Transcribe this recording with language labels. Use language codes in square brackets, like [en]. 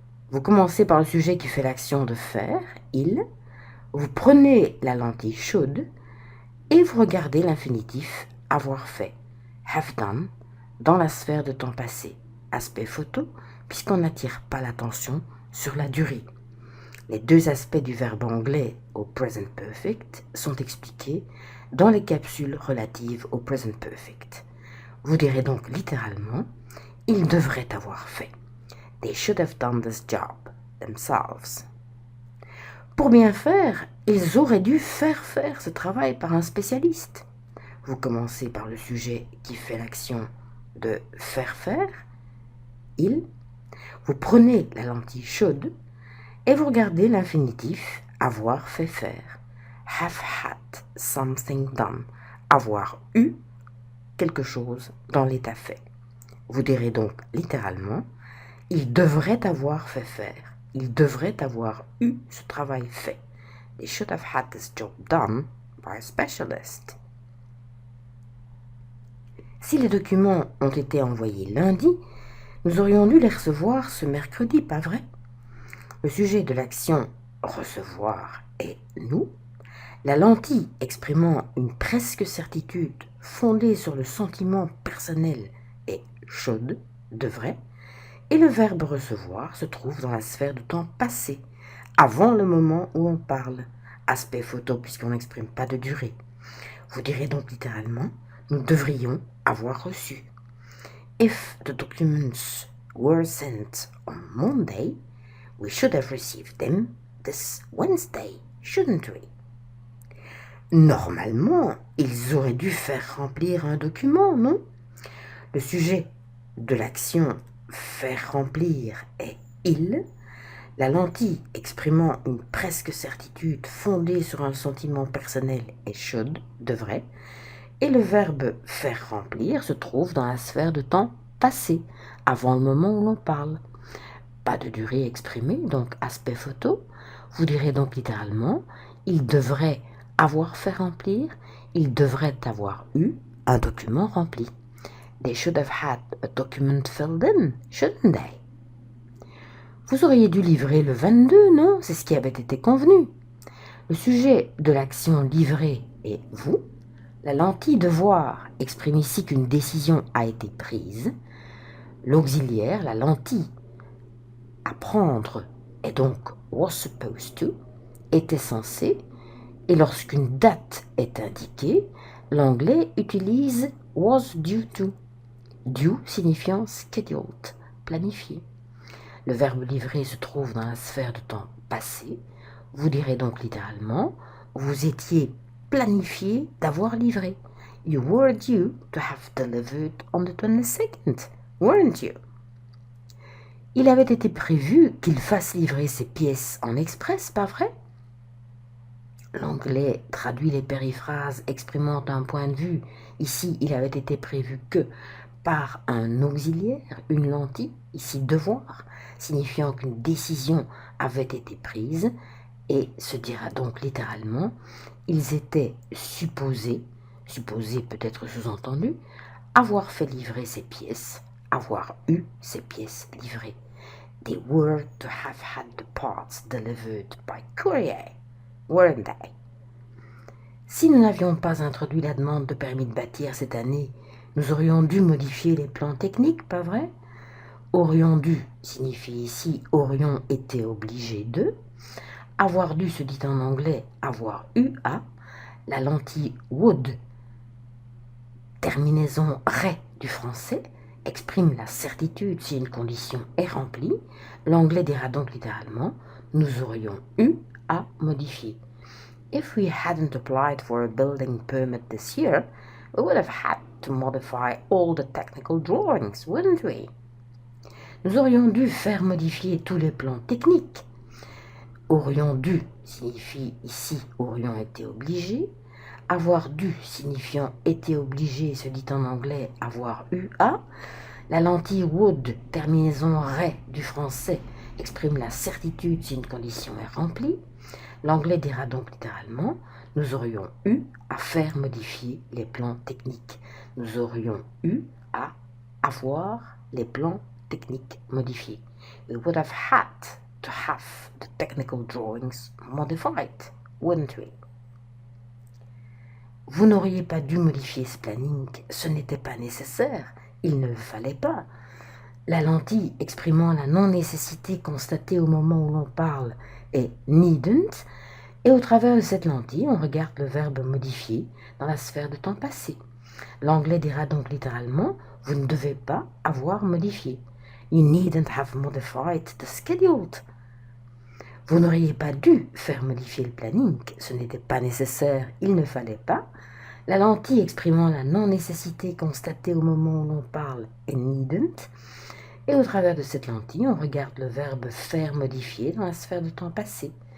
[fr] Vous commencez par le sujet qui fait l'action de faire, il, vous prenez la lentille should et vous regardez l'infinitif avoir fait, [en] have done, [fr] dans la sphère de temps passé, aspect photo, puisqu'on n'attire pas l'attention sur la durée. Les deux aspects du verbe anglais au present perfect sont expliqués dans les capsules relatives au present perfect. Vous direz donc littéralement « ils devraient avoir fait ». [en] They should have done this job themselves. [fr] Pour bien faire, ils auraient dû faire ce travail par un spécialiste. Vous commencez par le sujet qui fait l'action de faire, il. Vous prenez la lentille should et vous regardez l'infinitif avoir fait faire. [en] Have had something done. [fr] Avoir eu quelque chose dans l'état fait. Vous direz donc littéralement, il devrait avoir fait faire. Il devrait avoir eu ce travail fait. [en] They should have had this job done by a specialist. [fr] Si les documents ont été envoyés lundi, nous aurions dû les recevoir ce mercredi, pas vrai? Le sujet de l'action recevoir est nous. La lentille exprimant une presque certitude fondée sur le sentiment personnel est should, devrait. Et le verbe recevoir se trouve dans la sphère de temps passé, avant le moment où on parle, aspect photo puisqu'on n'exprime pas de durée. Vous direz donc littéralement, nous devrions avoir reçu. [en] If the documents were sent on Monday, we should have received them this Wednesday, shouldn't we? [fr] Normalement, ils auraient dû faire remplir un document, non? Le sujet de l'action faire remplir est il, la lentille exprimant une presque certitude fondée sur un sentiment personnel est should, devrait, et le verbe faire remplir se trouve dans la sphère de temps passé, avant le moment où l'on parle. Pas de durée exprimée, donc aspect photo. Vous direz donc littéralement, il devrait avoir fait remplir, il devrait avoir eu un document rempli. [en] They should have had a document filled in, shouldn't they? [fr] Vous auriez dû livrer le 22, non? C'est ce qui avait été convenu. Le sujet de l'action livrée est vous. La lentille devoir exprime ici qu'une décision a été prise. L'auxiliaire, la lentille à prendre, est donc [en] was supposed to, [fr] était censé, Et lorsqu'une date est indiquée, l'anglais utilise [en] was due to. [fr] Due signifiant scheduled, planifié. Le verbe livrer se trouve dans la sphère de temps passé. Vous direz donc littéralement, vous étiez planifié d'avoir livré. [en] You were due to have delivered on the 22nd, weren't you? [fr] Il avait été prévu qu'il fasse livrer ses pièces en express, pas vrai? L'anglais traduit les périphrases exprimant un point de vue. Ici, il avait été prévu que par un auxiliaire, une lentille, ici devoir, signifiant qu'une décision avait été prise, et se dira donc littéralement, ils étaient supposés peut être sous-entendu, avoir fait livrer ces pièces, avoir eu ces pièces livrées. [en] They were to have had the parts delivered by courier, weren't they? [fr] Si nous n'avions pas introduit la demande de permis de bâtir cette année, nous aurions dû modifier les plans techniques, pas vrai? Aurions dû signifie ici aurions été obligés de. Avoir dû se dit en anglais avoir eu à. La lentille would, terminaison ré du français, exprime la certitude si une condition est remplie. L'anglais dira donc littéralement nous aurions eu à modifier. [en] If we hadn't applied for a building permit this year, we would have had to modify all the technical drawings, wouldn't we? [fr] Nous aurions dû faire modifier tous les plans techniques. Aurions dû signifie ici aurions été obligés. Avoir dû signifiant été obligé se dit en anglais avoir eu à. La lentille would, terminaison ré du français, exprime la certitude si une condition est remplie. L'anglais dira donc littéralement nous aurions eu à faire modifier les plans techniques. Nous aurions eu à avoir les plans techniques modifiés. [en] We would have had to have the technical drawings modified, wouldn't we? [fr] Vous n'auriez pas dû modifier ce planning, ce n'était pas nécessaire, il ne le fallait pas. La lentille exprimant la non-nécessité constatée au moment où l'on parle est needn't, et au travers de cette lentille, on regarde le verbe modifier dans la sphère de temps passé. L'anglais dira donc littéralement « Vous ne devez pas avoir modifié ». [en] You needn't have modified the schedule. [fr] Vous n'auriez pas dû faire modifier le planning, ce n'était pas nécessaire, il ne fallait pas. La lentille exprimant la non-nécessité constatée au moment où l'on parle est needn't. Et au travers de cette lentille, on regarde le verbe faire modifier dans la sphère de temps passé.